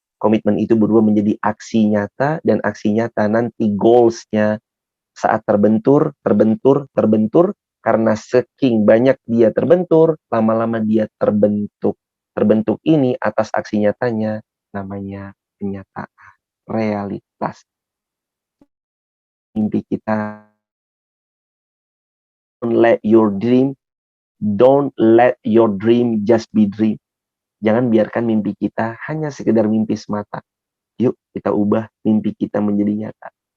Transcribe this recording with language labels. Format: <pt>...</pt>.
<id>Komitmen itu berubah menjadi aksi nyata, dan aksi nyata nanti goals-nya saat terbentur, karena saking banyak dia terbentur, lama-lama dia terbentuk. Terbentuk ini atas aksi nyatanya, namanya kenyataan, realitas. Mimpi kita,</id> <en>don't let your dream just be dream.</en> <id>Jangan biarkan mimpi kita hanya sekedar mimpi semata. Yuk kita ubah mimpi kita menjadi nyata.</id>